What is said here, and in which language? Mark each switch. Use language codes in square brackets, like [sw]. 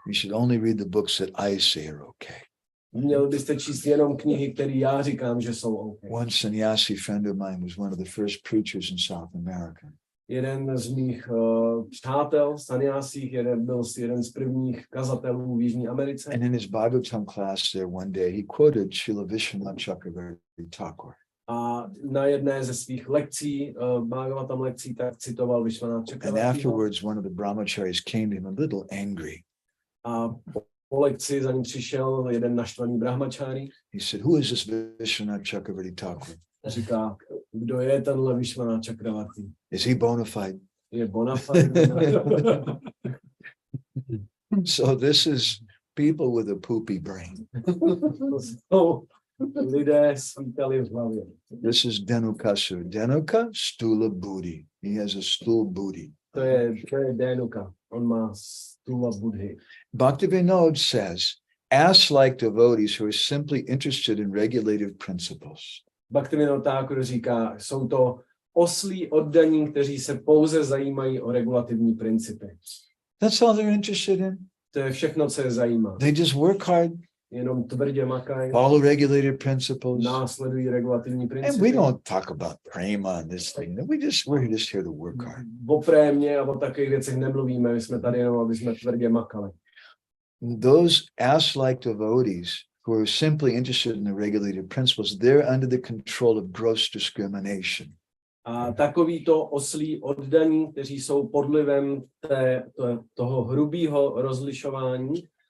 [en] You should only read the books that I say are okay. [cs] Měl byste číst jenom knihy, které já říkám, že jsou okay. [en] One sannyasi friend of mine was one of the first preachers in South America. [cs] Jeden z mých přátel, sannyasích, byl jeden z prvních kazatelů v Jižní Americe. [en] And in his Bhagavatam class there one day, he quoted Srila Vishwanath Chakravarti Thakur. [cs] A na jedné ze svých lekcí, Bhagavatam lekcí, tak citoval Vishwanath Chakravarti. [en] And afterwards, one of the brahmacharis came to him a little angry. [cs] A po lekci za ním přišel jeden naštvaný brahmachari. [en] He said, "Who is this Vishwanath Chakravarti Thakur?" [cs] Říká, kdo je tenhle Vishwanath Chakravarti? [en] Is he bona fide? [cs] Je bona fide. [en] So this is people with a poopy brain. [cs] To jsou lidé s výkaly v hlavě. [en] This is Dhenukasura. Dhenuka, stula buddhi. He has a stool booty. [cs] To je Dhenuka. On má stula buddhy. [en] Bhaktivinoda says, ass-like devotees who are simply interested in regulative principles. [cs] Bhaktivinoda Thakur říká, jsou to oslí oddaní, kteří se pouze zajímají o regulativní principy. [en] That's all they're interested in. [cs] To je všechno, co je zajímá. [en] They just work hard, [cs] Jenom tvrdě makají, [en] follow regulative principles. [cs] následují regulativní [en] And [cs] principy. [en] we don't talk about prema and this thing. We're just here to work hard. [cs] O prémě a o takových věcech nemluvíme, my jsme tady jenom, aby jsme tvrdě makali. [en] Those ass-like devotees who are simply interested in the regulative principles, they're under the control of gross discrimination. [cs] A takovýto oslí oddaní, kteří jsou pod vlivem toho hrubého rozlišování,